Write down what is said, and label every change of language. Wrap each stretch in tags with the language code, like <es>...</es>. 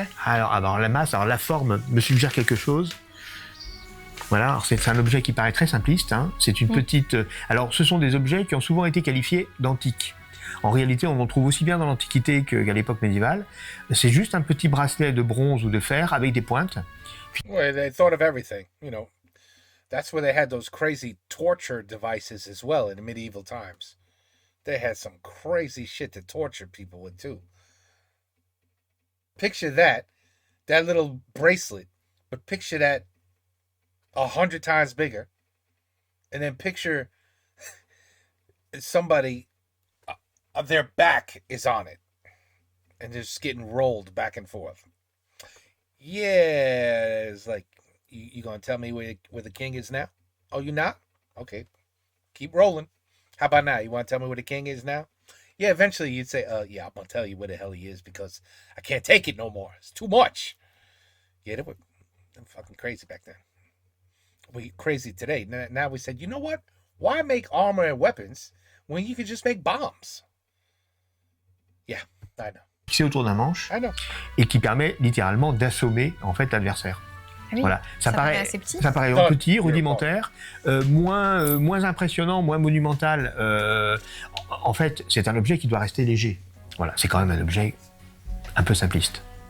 <fr>Alors la masse, la forme me suggère quelque chose. Voilà, alors c'est un objet qui paraît très simpliste. Hein. C'est une petite. Alors, ce sont des objets qui ont souvent été qualifiés d'antiques. En réalité, on en trouve aussi bien dans l'Antiquité qu'à l'époque médiévale. C'est juste un petit bracelet de bronze ou de fer avec des pointes.</fr> <en>Well, they thought of everything, you know. That's where they had those crazy torture devices as well in the medieval times. They had some crazy shit to torture people with too. Picture that little bracelet, but picture that 100 times bigger, and then picture somebody, their back is on it, and they're just getting rolled back and forth. Yeah, it's like, you gonna tell me where the king is now? Oh, you not? Okay, keep rolling. How about now? You want to tell me where the king is now? Yeah, eventually you'd say, yeah, I'm gonna tell you where the hell he is because I can't take it no more. It's too much. Yeah, they were fucking crazy back then. We crazy today. Now we said, you know what? Why make armor and weapons when you could just make bombs? Yeah, I know.</en> <fr>fixé autour d'un manche</fr> <en>I know.</en> <fr>et qui permet littéralement d'assommer en fait l'adversaire. Ah oui, Voilà, ça paraît assez petit. ça paraît Oh, petit, rudimentaire, moins impressionnant, moins monumental. En fait, c'est un objet qui doit rester léger. Voilà, c'est quand même un objet un peu simpliste.</fr>